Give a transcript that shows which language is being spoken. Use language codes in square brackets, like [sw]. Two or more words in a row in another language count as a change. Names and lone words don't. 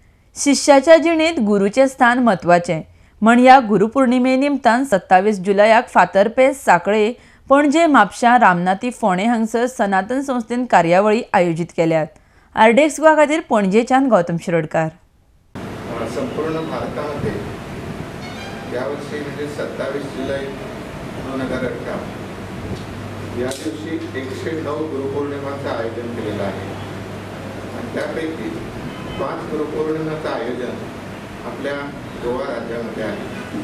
[kok] शिष्याच्या जिणेंत गुरूचे स्थान म्हत्वाचें म्हण ह्या गुरुपौर्णिमे निमतान 27 जुलयाक फातर्पेस सांखळे पणजे म्हापशां रामनाथी फोंडे हांगसर सनातन संस्थेन कार्यावळी आयोजीत केल्यात। आरडेक्स गोवा खातीर पणजेच्यान गौतम शिरोडकार। [mr] संपूर्ण भारतामध्ये यावर्षी म्हणजे 27 जुलै 2018 या दिवशी 109 गुरुपौर्णिमाचं आयोजन केलेलं आहे आणि त्यापैकी 5 गुरुपौर्णिमाचं आयोजन आपल्या गोवा राज्यामध्ये आहे।